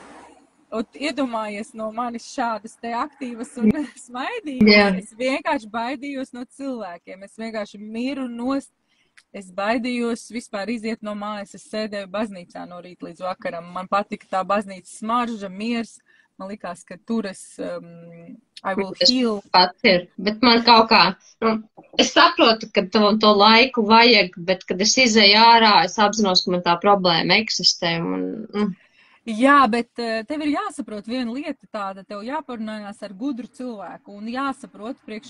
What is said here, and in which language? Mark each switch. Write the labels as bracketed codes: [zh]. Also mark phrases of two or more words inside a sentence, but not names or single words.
[lv] Iedomājies no manis šādas te aktīvas un smaidīgas. Es vienkārši baidījos no cilvēkiem. Es vienkārši miru nost. Es baidījos vispār iziet no mājas. Es sēdēju baznīcā no rīta līdz vakaram. Man patika tā baznīcas smarža, miers. Man likās, ka tur es [en] I will heal. [lv] Bet man kaut kā, es saprotu, ka to laiku vajag, bet kad es izēju ārā, es apzinos, ka man tā problēma eksistē. Jā, bet tev ir jāsaprot viena lieta tāda, tev jāparunājās ar gudru cilvēku un jāsaprot, priekš